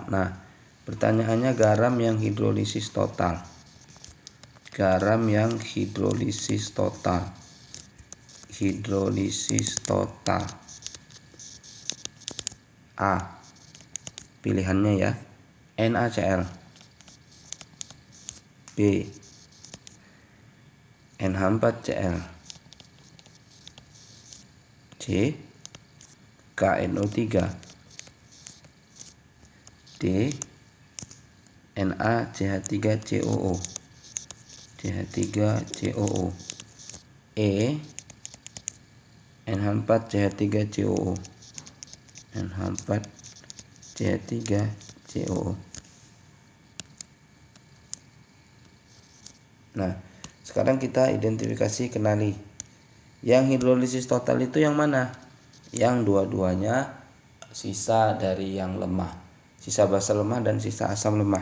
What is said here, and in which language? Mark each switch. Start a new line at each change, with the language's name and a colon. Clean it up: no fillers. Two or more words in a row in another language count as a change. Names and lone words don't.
Indonesian: Nah, pertanyaannya garam yang hidrolisis total. Garam yang hidrolisis total. Hidrolisis total. A. Pilihannya ya. NaCl. B. NH4Cl. C. KNO3. D. NaCH3COO. CH3COO. E. NH4CH3COO. NH4CH3COO. Nah, sekarang kita identifikasi, kenali. Yang hidrolisis total itu yang mana? Yang dua-duanya sisa dari yang lemah. Sisa basa lemah dan sisa asam lemah.